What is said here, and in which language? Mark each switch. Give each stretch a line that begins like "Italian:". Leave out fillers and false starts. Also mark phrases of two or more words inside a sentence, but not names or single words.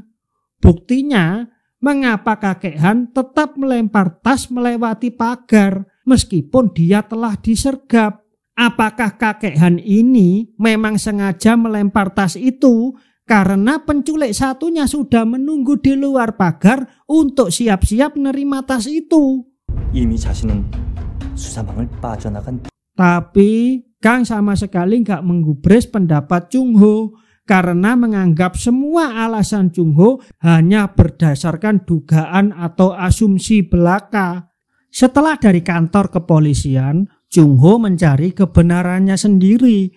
Indonesian: Buktinya, mengapa kakek Han tetap melempar tas melewati pagar meskipun dia telah disergap? Apakah kakek Han ini memang sengaja melempar tas itu karena penculik satunya sudah menunggu di luar pagar untuk siap-siap menerima tas itu?
Korean: 이미 자신은 수사망을 빠져나간.
Indonesian: Tapi Kang sama sekali gak menggubris pendapat Chung Ho karena menganggap semua alasan Chung Ho hanya berdasarkan dugaan atau asumsi belaka. Setelah dari kantor kepolisian, Chung Ho mencari kebenarannya sendiri.